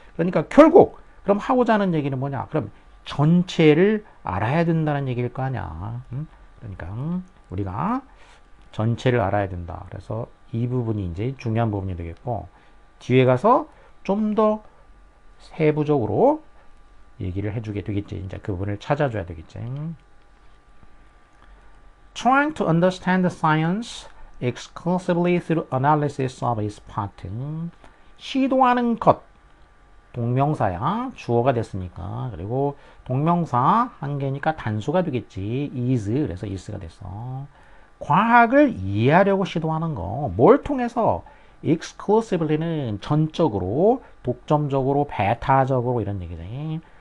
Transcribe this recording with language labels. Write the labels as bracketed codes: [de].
[ko] 그러니까 결국 그럼 하고자 하는 얘기는 뭐냐? 그럼 전체를 알아야 된다는 얘기일 거 아니야. 그러니까 우리가 전체를 알아야 된다. 그래서 이 부분이 이제 중요한 부분이 되겠고 뒤에 가서 좀 더 세부적으로 얘기를 해주게 되겠지. 이제 그 부분을 찾아줘야 되겠지. [en] Trying to understand the science exclusively through analysis of its part. [ko] 시도하는 것. 동명사야. 주어가 됐으니까. 그리고 동명사 한 개니까 단수가 되겠지. is. 그래서 is가 됐어. 과학을 이해하려고 시도하는 거. 뭘 통해서? exclusively는 전적으로, 독점적으로, 배타적으로 이런 얘기지.